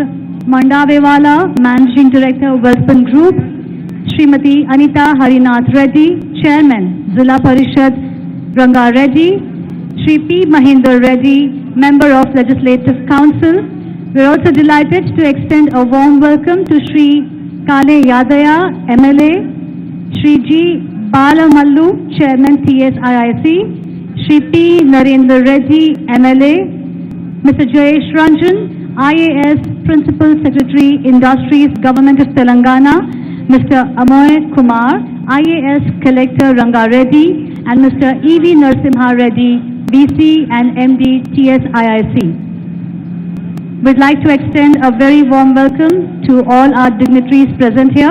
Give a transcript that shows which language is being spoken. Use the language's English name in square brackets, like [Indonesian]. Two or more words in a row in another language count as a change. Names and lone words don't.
[English] Mandavewala, Managing Director, Welspun Group, Srimati Anita Harinath Reddy, Chairman, Zilla Parishad, Ranga Reddy, Shri P. Mahinder Reddy, Member of Legislative Council. We are also delighted to extend a warm welcome to Shri Kale Yadaya, MLA, Shri G. Balamallu, Chairman, TSIIC, Shri P. Narendra Reddy, MLA, Mr. Jayesh Ranjan, IAS, Principal Secretary, Industries, Government of Telangana, Mr. Amoy Kumar, IAS Collector Ranga Reddy, and Mr. E.V. Narsimha Reddy, VC and MD, TSIIC. We'd like to extend a very warm welcome to all our dignitaries present here.